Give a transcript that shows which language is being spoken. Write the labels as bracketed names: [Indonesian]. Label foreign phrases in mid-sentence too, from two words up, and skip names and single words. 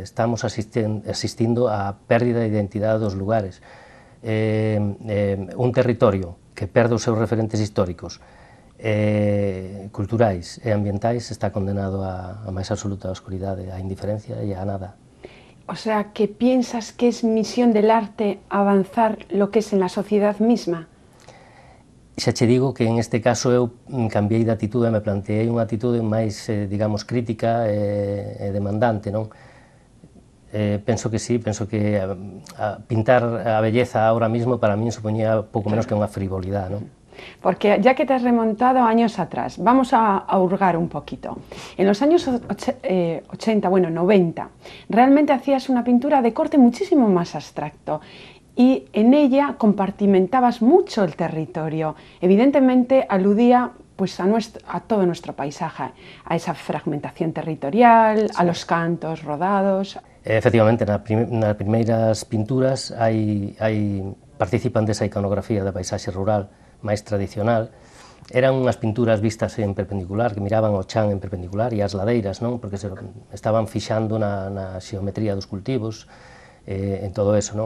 [Galician] Estamos asistindo á pérdida de identidade dos lugares. Un territorio que perde os seus referentes históricos, culturais e ambientais, está condenado a máis absoluta oscuridade, á indiferencia e a nada. [Spanish] O sea, que piensas que es misión del arte avanzar lo que es en la sociedad misma. [Galician] Xa che digo que en este caso eu cambiei de atitude, me planteei unha atitude máis, digamos, crítica e demandante, non? Penso que sí, penso que pintar a belleza [Spanish] ahora mismo [Galician] para min supoñía pouco menos que unha frivolidade, non? [Spanish] Porque ya que te has remontado años atrás, vamos a hurgar un poquito. En los años 80, bueno, 90, realmente hacías una pintura de corte muchísimo más abstracto y en ella compartimentabas mucho el territorio. Evidentemente aludía pues a todo nuestro paisaje, a esa fragmentación territorial, sí, a los cantos rodados. [Galician] Efectivamente, nas primeiras pinturas participan desa iconografía da paisaxe rural máis tradicional. Eran unhas pinturas vistas en perpendicular, que miraban ao chan en perpendicular e as ladeiras, non? Porque estaban fixando na xeometría dos cultivos, en todo eso, non?